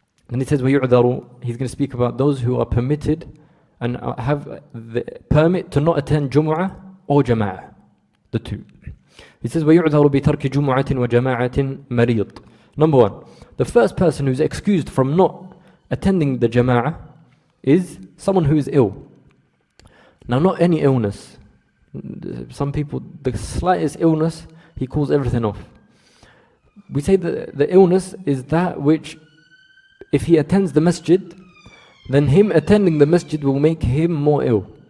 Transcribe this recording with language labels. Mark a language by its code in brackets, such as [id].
[en] And he says, [ar] وَيُعْذَرُ. [en] He's going to speak about those who are permitted and have the permit to not attend Jumu'ah or Jama'ah. The two. He says, [ar] وَيُعْذَرُ بِتَرْكِ جُمُعَةٍ وَجَمَاعَةٍ مَرِيضٍ. [en] Number one, the first person who's excused from not attending the Jama'ah is someone who is ill. Now, not any illness. Some people, the slightest illness, he calls everything off. We say that the illness is that which, if he attends the masjid, then him attending the masjid will make him more ill.